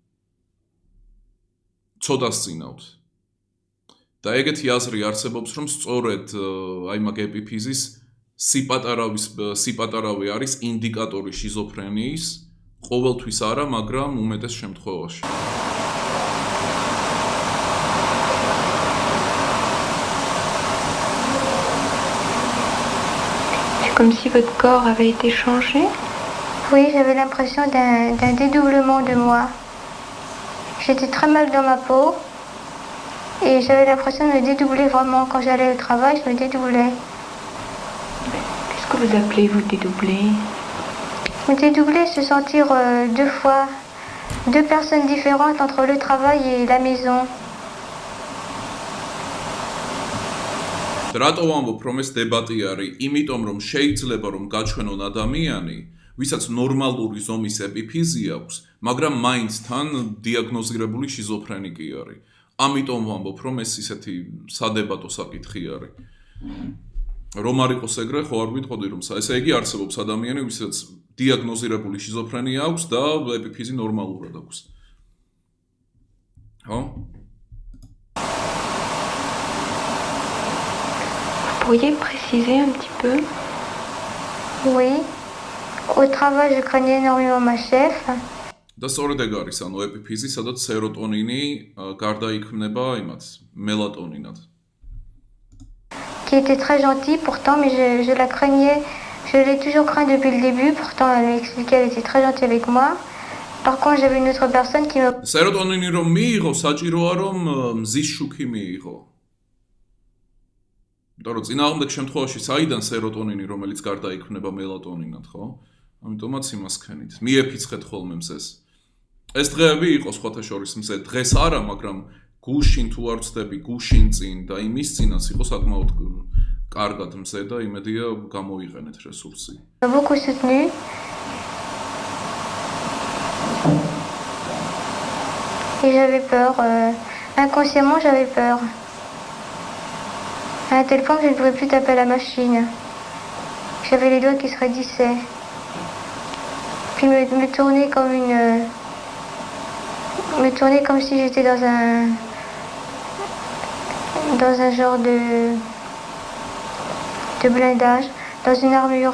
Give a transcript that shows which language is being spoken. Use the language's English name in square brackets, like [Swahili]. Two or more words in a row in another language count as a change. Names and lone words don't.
[Georgian] ცოდას წინავთ. და ეგეთი აზრი არსებობს, რომ სწორედ აი მაგ ეპიფიზის სიპატარავი არის ინდიკატორი შიზოფრენიის, ყოველთვის არა, მაგრამ უმეტეს შემთხვევაში. [French] Comme si votre corps avait été changé? Oui, j'avais l'impression d'un dédoublement de moi. J'étais très mal dans ma peau et j'avais l'impression de me dédoubler vraiment. Quand j'allais au travail, je me dédoublais. Qu'est-ce que vous appelez vous dédoubler? Me dédoubler, se sentir deux personnes différentes entre le travail et la maison. [Georgian] რატო ვამბობ, რომ ეს დებატი არის? იმიტომ, რომ შეიძლება რომ გაჩვენონ ადამიანი, ვისაც ნორმალური ზომის ეპიფიზი აქვს, მაგრამ მაინც თან დიაგნოზირებული შიზოფრენიკი არის. ამიტომ ვამბობ, რომ ეს ისეთი სადებატო საკითხი არის. რომ არ იყოს ეგრე, ხო არ გვითხოვდი, რომ ესე იგი არსებობს ადამიანი, ვისაც დიაგნოზირებული შიზოფრენია აქვს და ეპიფიზი ნორმალურად აქვს. ხო? [French] Vous pourriez préciser un petit peu? Oui. Au travail, je craignais énormément ma chef. [Georgian] და სწორედ ეგ არის, ანუ ეპიფიზი, სადაც სეროტონინი გარდაიქმნება იმათ, მელატონინად. [French] Qui était très gentille pourtant, mais je la craignais. Je l'ai toujours craint depuis le début, pourtant elle m'expliquait, elle était très gentille avec moi. Par contre, j'avais une autre personne qui me... [Georgian] სეროტონინი რომ მიიღო, საჭიროა რომ მზის შუქი მიიღო. იმიტომ რომ წინააღმდეგ შემთხვევაში საიდან სეროტონინი, რომელიც გარდაიქმნება მელატონინად, ხო? ამიტომაც იმას ქენით. მიეფიცხეთ ხოლმე მზეს. ეს დღეები იყო სხვათა შორის მზე. დღეს არა, მაგრამ გუშინ თუ არ ვწდები, გუშინ წინ და იმის წინაც იყო საკმაოდ კარგად მზე და იმედია გამოიყენეთ რესურსი. [French] beaucoup soutenu. Et j'avais peur. Inconsciemment, j'avais peur. À un tel point que je ne pouvais plus taper à la machine. J'avais les doigts qui se raidissaient. Puis me tourner comme si j'étais dans un genre de blindage, dans une armure.